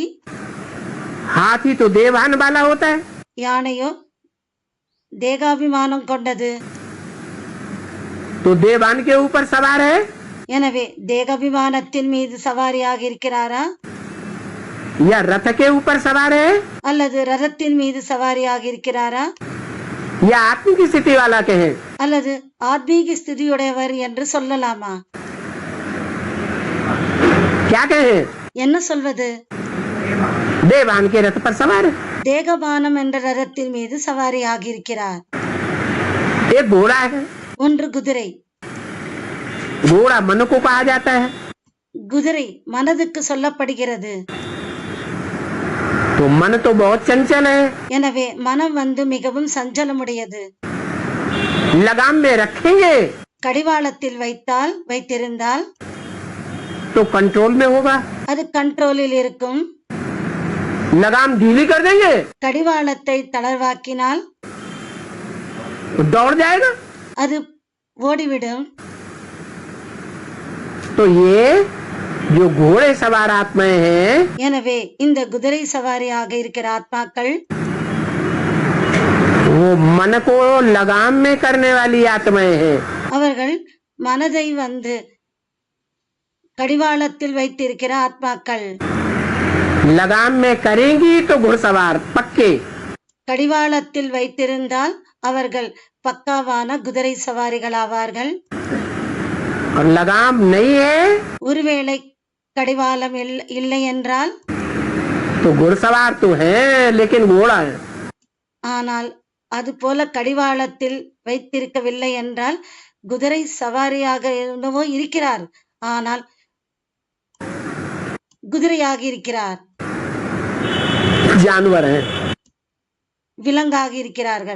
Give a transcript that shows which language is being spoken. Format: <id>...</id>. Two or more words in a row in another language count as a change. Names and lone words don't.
<hi>हाथी तो देवान वाला होता है.</hi> <ta>யானையோ தேகாபிமானம் கொண்டது.</ta> <hi>तो देवान के ऊपर सवार है</hi> <ta>எனவே தேகாபிமானத்தின் மீது சவாரியாக இருக்கிறாரா,</ta> <hi>या रथ के ऊपर सवार है</hi> <ta>அல்லது ரதத்தின் மீது சவாரியாக இருக்கிறாரா,</ta> <hi>या आत्मिक स्थिति वाला कहे?</hi> <ta>அல்லது ஆத்மீக ஸ்திதியுடையவர் என்று சொல்லலாமா?</ta> <hi>क्या कहे?</hi> <ta>என்ன சொல்வது?</ta> <hi>देवान के रथ पर सवार है.</hi> <ta>தேகபானம் என்ற ரதத்தின் மீது சவாரியாக இருக்கிறார்.</ta> <hi>एक घोड़ा है.</hi> <ta>ஒன்று குதிரை.</ta> <hi>घोड़ा मन को कहा जाता है.</hi> <ta>குதிரை மனதுக்கு சொல்லப்படுகிறது.</ta> <hi>तो मन तो बहुत चंचल है.</hi> <ta>எனவே மனம் மிகவும் சஞ்சலமுடையது.</ta> <hi>लगाम में रखेंगे</hi> <ta>கடிவாளத்தில் வைத்திருந்தால்</ta> <hi>तो कंट्रोल में होगा।</hi> <ta>அது கண்ட்ரோலில் இருக்கும்.</ta> <hi>लगाम ढीली कर देंगे</hi> <ta>கடிவாளத்தை தளர்வாக்கினால்</ta> <hi>तो दौड़ जाएगा।</hi> <ta>அது ஓடிவிடும்.</ta> <hi>तो ये जो घोड़े सवार आत्माएं हैं</hi> <ta>எனவே இந்த குதிரை சவாரியாக இருக்கிற ஆத்மாக்கள்</ta> <hi>वो मन को लगाम में करने वाली आत्माएं हैं।</hi> <ta>அவர்கள் மனதை கடிவாளத்தில் வைத்திருக்கிற ஆத்மாக்கள்.</ta> <hi>लगाम में करेंगी तो घुड़सवार पक्के।</hi> <ta>கடிவாளத்தில் வைத்திருந்தால் அவர்கள் பக்காவான குதிரை சவாரிகள் ஆவார்கள்.</ta> <hi>और लगाम नहीं है</hi> <ta>ஒருவேளை கடிவாளம் இல்லை என்றால்</ta> <hi>तो घुड़सवार तो है लेकिन घोड़ा है।</hi> <ta>ஆனால் அது போல கடிவாளத்தில் வைத்திருக்கவில்லை என்றால் குதிரை சவாரியாக என்னவோ இருக்கிறார், ஆனால் குதிரையாக இருக்கிறார்,</ta> <hi>जानवर है</hi> <ta>விலங்காக இருக்கிறார்கள்.</ta>